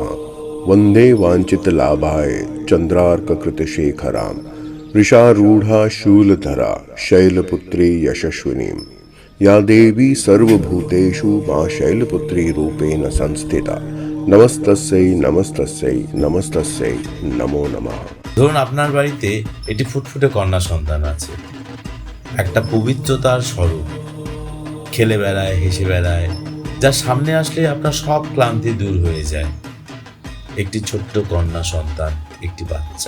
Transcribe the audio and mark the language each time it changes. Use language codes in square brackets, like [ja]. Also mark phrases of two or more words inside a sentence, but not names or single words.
[sa] वंदे वांछित लाभाय चंद्रार्क शेखरां ऋषारूढ़ा शूलधरा शैलपुत्री यशस्विनी या देवी सर्वभूतेषु मां शैलपुत्री रूपेण संस्थिता। नमस्तस्यै नमस्तस्यै नमस्तस्यै नमो नमः। [bn] ধরুন আপনার বাড়িতে একটি ফুটফুটে কন্যা সন্তান আছে, একটা পবিত্রতার স্বরূপ, খেলে বেড়ায়, হেসে বেড়ায়, যার সামনে আসলে আপনার সব ক্লান্তি দূর হয়ে যায়। একটি ছোট্ট কন্যা সন্তান, একটি বাচ্চা।